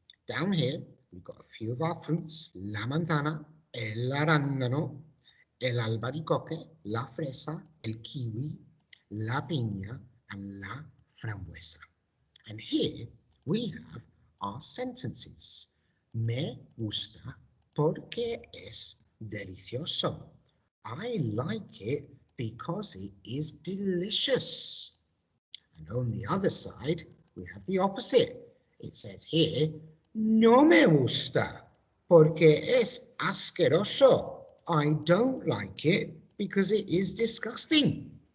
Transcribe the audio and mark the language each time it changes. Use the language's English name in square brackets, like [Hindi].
[English] Down here, we've got a few of our fruits, [Spanish] la manzana, el arándano, el albaricoque, la fresa, el kiwi, la piña, and la frambuesa. [English] And here we have our sentences. [Spanish] Me gusta porque es delicioso. [English] I like it because it is delicious. And on the other side, we have the opposite. It says here, [Spanish] no me gusta porque es asqueroso. [English] I don't like it because it is disgusting.